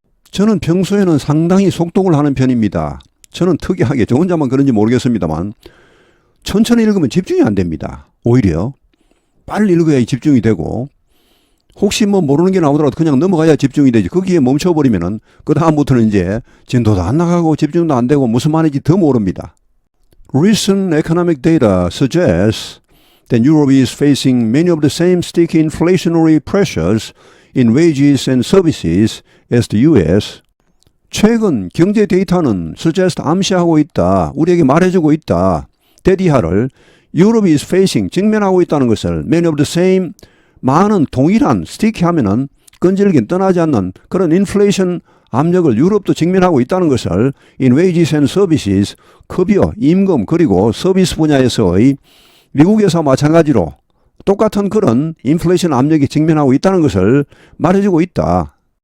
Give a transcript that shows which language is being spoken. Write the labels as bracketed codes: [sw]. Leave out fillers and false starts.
[ko] 저는 평소에는 상당히 속독을 하는 편입니다. 저는 특이하게 저 혼자만 그런지 모르겠습니다만 천천히 읽으면 집중이 안 됩니다. 오히려 빨리 읽어야 집중이 되고 혹시 뭐 모르는 게 나오더라도 그냥 넘어가야 집중이 되지. 거기에 멈춰버리면은 그 다음부터는 이제 진도도 안 나가고 집중도 안 되고 무슨 말인지 더 모릅니다. [en] Recent economic data suggests that Europe is facing many of the same sticky inflationary pressures in wages and services as the US. [ko] 최근 경제 데이터는 suggest 암시하고 있다. 우리에게 말해주고 있다. 데디하를 [en] Europe is facing [ko] 직면하고 있다는 것을 [en] many of the same [ko] 많은 동일한 스티키 하면은 끈질긴 떠나지 않는 그런 인플레이션 압력을 유럽도 직면하고 있다는 것을 [en] in wages and services [ko] 급여, 임금 그리고 서비스 분야에서의 미국에서 마찬가지로 똑같은 그런 인플레이션 압력이 직면하고 있다는 것을 말해주고 있다.